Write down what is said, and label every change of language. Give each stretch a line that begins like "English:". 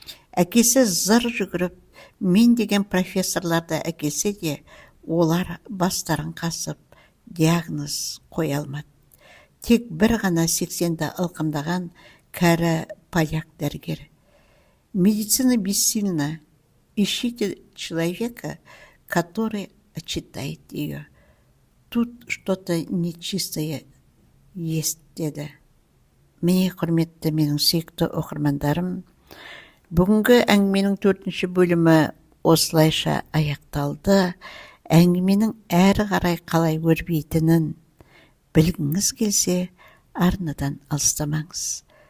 Kazakh: Әкесі зыр жүгіріп, мен деген профессорларды әкелсе де, олар бастарын қасып, диагноз қоя алмады. Тек бір ғана 80-ді ылқымдаған кәрі поляк дәрігер.
Russian: Медицина бессильна. Ищите человека, который читает ее. Тут что-то нечистое есть,
Kazakh: деді. Міне, құрметті менің сүйікті оқырмандарым, бүгінгі әңгіменің 4-ші бөлімі осылайша аяқталды. Әңгіменің әрі қарай қалай өрбейтінін білгіңіз келсе, арнадан алыстамаңыз.